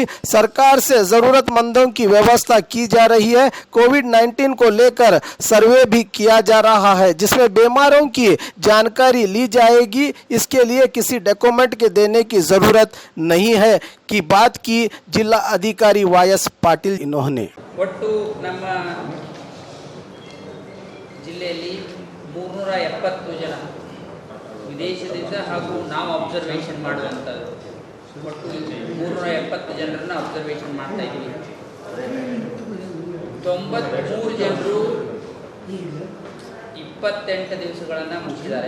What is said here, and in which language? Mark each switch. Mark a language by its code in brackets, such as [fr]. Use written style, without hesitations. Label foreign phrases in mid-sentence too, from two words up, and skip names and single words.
[hi] सरकार से जरूरतमंदों की व्यवस्था की जा रही है। कोविड-19 को लेकर सर्वे भी किया जा रहा है जिसमें बीमारों की जानकारी ली जाएगी। इसके लिए किसी डॉक्यूमेंट के देने की ज़रूरत नहीं है की बात की जिला अधिकारी वायस पाटिल। इन्होंने [kn] ಒಟ್ಟು ನಮ್ಮ ಜಿಲ್ಲೆಯಲ್ಲಿ 370 ಜನ ವಿದೇಶದಿಂದ ಹಾಗೂ ನಾವು ಅಬ್ಸರ್ವೇಷನ್ ಮಾಡುವಂಥದ್ದು ಒಟ್ಟು 370 ಜನರನ್ನು ಅಬ್ಸರ್ವೇಷನ್ ಮಾಡ್ತಾ ಇದ್ದೀವಿ. 93 ಜನರು 28 ದಿವಸಗಳನ್ನು ಮುಗಿಸಿದ್ದಾರೆ.